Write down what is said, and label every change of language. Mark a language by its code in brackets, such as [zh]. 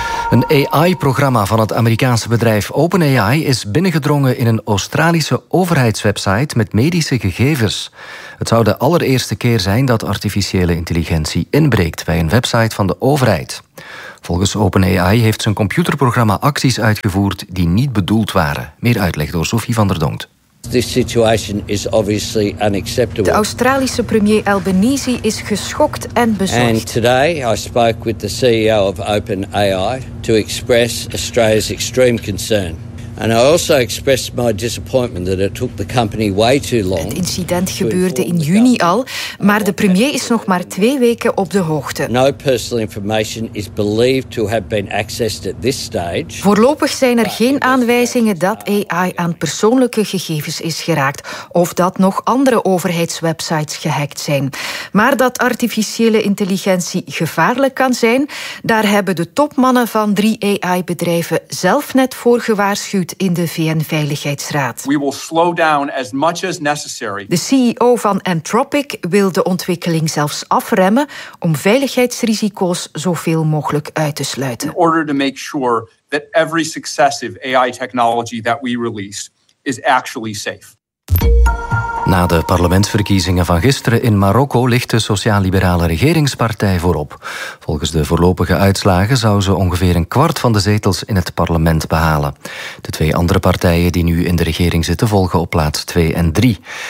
[nl] Een AI-programma van het Amerikaanse bedrijf OpenAI is binnengedrongen in een Australische overheidswebsite met medische gegevens. Het zou de allereerste keer zijn dat artificiële intelligentie inbreekt bij een website van de overheid. Volgens OpenAI heeft zijn computerprogramma acties uitgevoerd die niet bedoeld waren. Meer uitleg door Sophie van der Donkt. [en] This situation is obviously unacceptable. [nl] De Australische premier Albanese is geschokt en bezorgd. [en] And today I spoke with the CEO of OpenAI to express Australia's extreme concern. And I also expressed my disappointment that it took the company way too long. [nl] Het incident gebeurde in juni al, maar de premier is nog maar 2 weken op de hoogte. [en] No personal information is believed to have been accessed at this stage. [nl] Voorlopig zijn er geen aanwijzingen dat AI aan persoonlijke gegevens is geraakt of dat nog andere overheidswebsites gehackt zijn. Maar dat artificiële intelligentie gevaarlijk kan zijn, daar hebben de topmannen van 3 AI-bedrijven zelf net voor gewaarschuwd in de VN-veiligheidsraad. [en] We will slow down as much as necessary. [nl] De CEO van Anthropic wil de ontwikkeling zelfs afremmen om veiligheidsrisico's zoveel mogelijk uit te sluiten. [en] In order to make sure that every successive AI technology that we release is actually safe. [nl] Na de parlementsverkiezingen van gisteren in Marokko ligt de sociaal-liberale regeringspartij voorop. Volgens de voorlopige uitslagen zou ze ongeveer 1/4 van de zetels in het parlement behalen. De 2 andere partijen die nu in de regering zitten volgen op plaats 2 en 3.